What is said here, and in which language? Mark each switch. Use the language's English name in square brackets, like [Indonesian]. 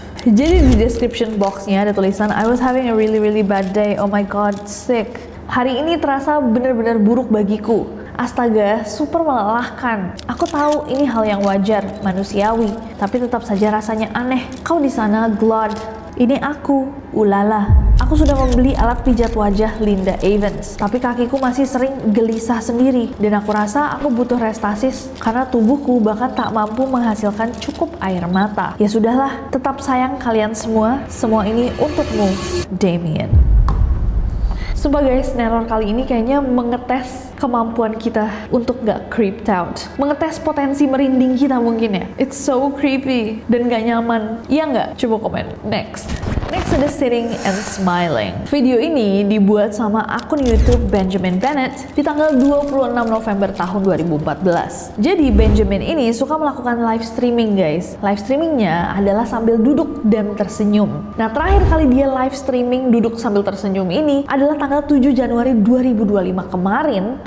[Indonesian] Jadi di description boxnya ada tulisan [English] I was having a really bad day. Oh my god, sick. [Indonesian] Hari ini terasa benar-benar buruk bagiku. Astaga, super melelahkan. Aku tahu ini hal yang wajar, manusiawi, tapi tetap saja rasanya aneh. Kau di sana, Glod. Ini aku, ulala. Aku sudah membeli alat pijat wajah Linda Evans, tapi kakiku masih sering gelisah sendiri, dan aku rasa aku butuh restasis karena tubuhku bahkan tak mampu menghasilkan cukup air mata. Ya sudahlah, tetap sayang kalian semua. Semua ini untukmu, Damien. Sumpah guys, neror kali ini kayaknya mengetes kemampuan kita untuk gak creeped out. Mengetes potensi merinding kita mungkin ya. [English] It's so creepy [Indonesian] dan gak nyaman. Iya nggak? Coba komen. Next ada Sitting and Smiling. Video ini dibuat sama akun YouTube Benjamin Bennett di tanggal 26 November tahun 2014. Jadi Benjamin ini suka melakukan live streaming guys. Live streamingnya adalah sambil duduk dan tersenyum. Nah terakhir kali dia live streaming duduk sambil tersenyum ini adalah tanggal 7 Januari 2025 kemarin.